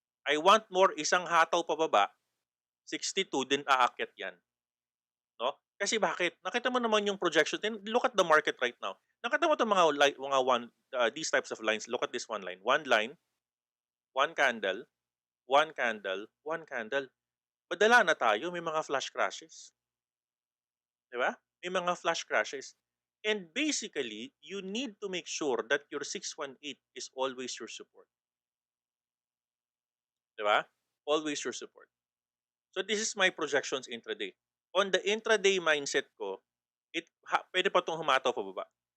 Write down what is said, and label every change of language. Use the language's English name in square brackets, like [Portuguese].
[English] I want more [Filipino] isang hataw pababa, 62 din aakyat 'yan, no? Kasi bakit? Nakita mo naman yung [English] projection. Look at the market right now. [Filipino] Nakita mo 'tong [English] these types of lines. Look at this one line. One line, one candle, one candle, one candle. [Filipino] Madala na tayo, may mga flash crashes. 'Di ba? May mga flash crashes. [English] And basically, you need to make sure that your 618 is always your support. 'Di ba? Always your support. So this is my projections intraday. On the intraday mindset [Filipino] ko, pwede pa itong humataw pababa.